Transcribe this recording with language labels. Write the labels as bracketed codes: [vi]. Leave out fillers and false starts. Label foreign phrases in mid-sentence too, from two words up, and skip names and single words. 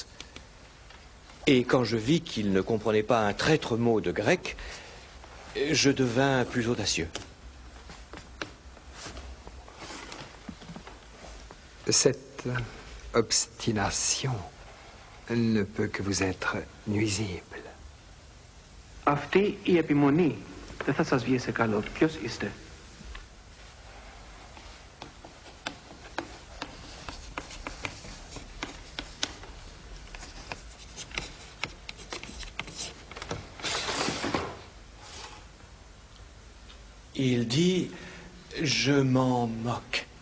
[fr] Et quand je vis qu'il ne comprenait pas un traître mot de grec, je devins plus audacieux. Cette obstination ne peut que vous être nuisible. [el] Αυτή η επιμονή δεν θα σας βγει σε καλό. Ποιος είστε? [fr] Il dit « Je m'en moque ».